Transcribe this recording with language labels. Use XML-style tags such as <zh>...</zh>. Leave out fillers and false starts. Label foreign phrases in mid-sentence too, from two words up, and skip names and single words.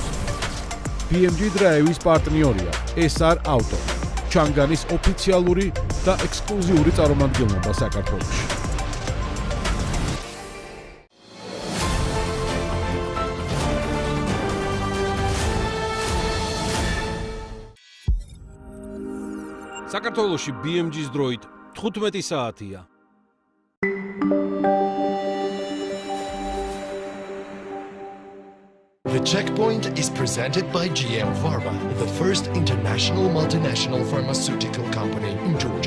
<ka>BMG Drive-ის პარტნიორია SR Auto, ჩანგანის ოფიციალური და ექსკლუზიური წარმომადგენლობა საქართველოში. საქართველოში BMG-ის დროით 15 საათია.</ka> <en>The Checkpoint is presented by GM Pharma, the first international multinational pharmaceutical company in Georgia.</en>